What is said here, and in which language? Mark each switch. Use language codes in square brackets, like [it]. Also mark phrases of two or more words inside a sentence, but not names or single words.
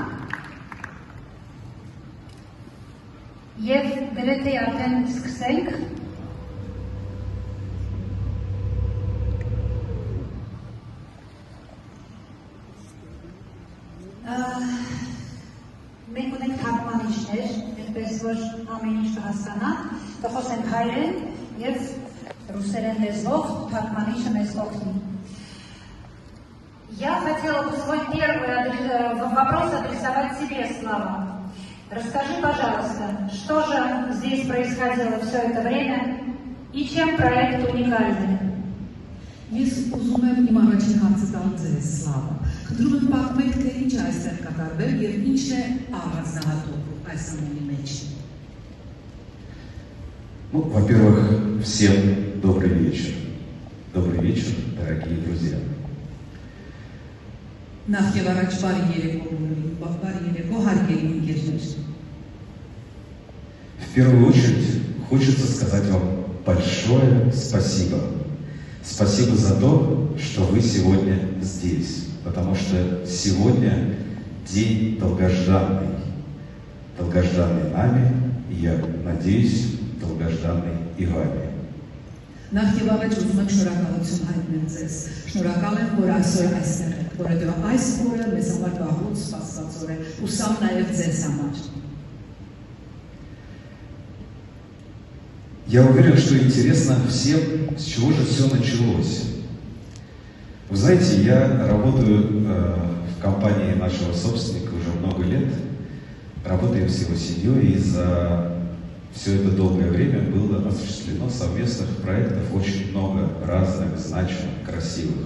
[hy] և գրեթե արդեն սկսենք մենք ունենք թարգմանիչներ, այդպես որ ամեն ինչ կհասկանանք, կխոսենք հայերեն և ռուսերեն լեզվով թարգմանիչը մեզ կօգնի։ [ru] Я хотела бы свой первый вопрос адресовать тебе, Слава. Расскажи, пожалуйста, что же здесь происходило все это время и чем проект уникальный? [hy] Ես ուզում եմ իմ առաջին հարցը տալ ձեզ, Սլավա։ Խնդրում եմ պատմեք, թե ինչ այստեղ կատարվել և ինչն է առանձնահատուկ այս ամենի մեջ։ [ru] Ну, во-первых, всем добрый вечер. Добрый вечер, дорогие друзья. [hy] Նախ եւ առաջ բարի երեկո հարգելի ընկերներ։ [ru] В первую очередь хочется сказать вам большое спасибо. Спасибо за то, что вы сегодня здесь, потому что сегодня день долгожданный. Долгожданный нами, и я надеюсь, долгожданный и вами. [hy] Նախ եւ առաջ ուզում եմ շնորհակալություն հայտնել ձեզ։ Շնորհակալ եմ, որ այսօր այստեղ եք, որովհետեւ այս օրը մեզ համար վաղուց սպասված օր է, ու սա նաեւ ձեզ համար։ [ru] Я уверен, что интересно всем, с чего же все началось. Вы знаете, я работаю в компании нашего собственника уже много лет. Работаем с его семьей, и за все это долгое время было осуществлено совместных проектов очень много разных, значимых, красивых.